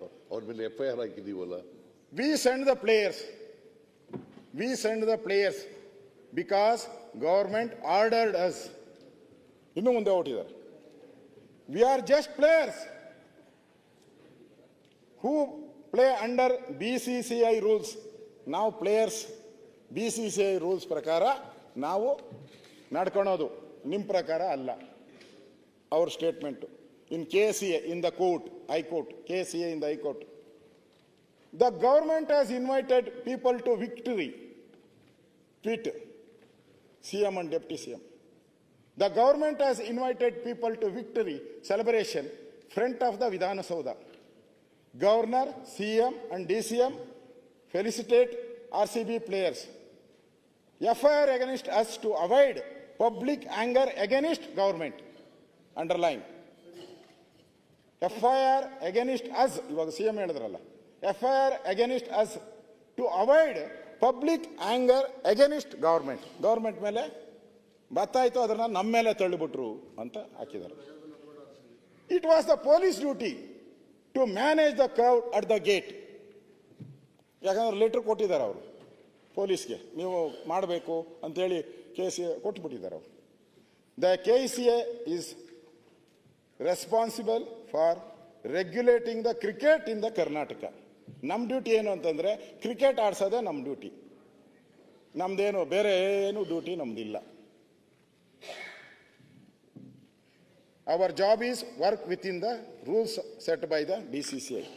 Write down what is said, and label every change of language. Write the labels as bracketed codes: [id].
[kn] ಅವ್ರ ಮೇಲೆ FIR ಹಾಕಿದೀವಲ್ಲ. [en] We send the players. We send the players because government ordered us. [kn] ಇನ್ನು ಮುಂದೆ ಹೊರಟಿದ್ದಾರೆ. [en] We are just players. who play under BCCI rules. [kn] ನಾವು players BCCI rules ಪ್ರಕಾರ ನಾವು ನಡ್ಕೊಳೋದು, ನಿಮ್ಮ ಪ್ರಕಾರ ಅಲ್ಲ. ಅವ್ರ statement [en] In KCA in the court, High Court, KCA in the High Court. The government has invited people to victory. Tweet CM and Deputy CM. The government has invited people to victory celebration front of the Vidhana Soudha. Governor, CM and DCM felicitate RCB players. FIR against us to avoid public anger against government. Underline. FIR against us, [kn] ಇವಾಗ CM ಹೇಳಿದ್ರಲ್ಲ, [en] FIR against us to avoid public anger against government. [kn] Government ಮೇಲೆ ಬತ್ತಾಯ್ತು, ಅದನ್ನ ನಮ್ಮ ಮೇಲೆ ತಳ್ಳಿಬಿಟ್ರು ಅಂತ ಹಾಕಿದ್ದಾರೆ. [en] It was the police duty to manage the crowd at the gate. [kn] ಯಾಕಂದ್ರೆ letter ಕೊಟ್ಟಿದ್ದಾರೆ ಅವರು ಪೊಲೀಸ್ಗೆ, ನೀವು ಮಾಡಬೇಕು ಅಂತೇಳಿ KCA ಕೊಟ್ಬಿಟ್ಟಿದ್ದಾರೆ ಅವರು. [en] The KCA is responsible for regulating the cricket in the Karnataka. [kn] ನಮ್ಮ ಡ್ಯೂಟಿ ಏನು ಅಂತಂದ್ರೆ ಕ್ರಿಕೆಟ್ ಆಡ್ಸೋದೇ ನಮ್ಮ ಡ್ಯೂಟಿ, ನಮ್ದೇನು ಬೇರೆ ಏನು duty ನಮ್ದಿಲ್ಲ. [en] Our job is work within the rules set by the BCCI.